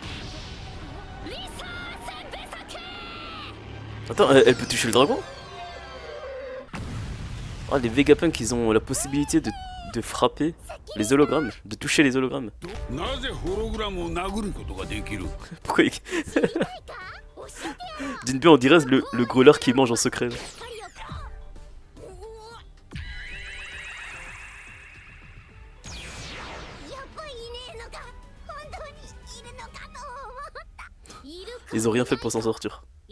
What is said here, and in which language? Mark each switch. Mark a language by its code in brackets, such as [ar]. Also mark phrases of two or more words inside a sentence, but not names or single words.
[fr] Attends, elle peut toucher le dragon? Oh, les Vegapunk, ils ont la possibilité de frapper les hologrammes, de toucher les hologrammes. [ja] なぜホログラムを殴ることができる？ [fr] Pourquoi D'une bien, on dirait le growler qui mange en secret. Là. Ils ont rien fait pour s'en sortir.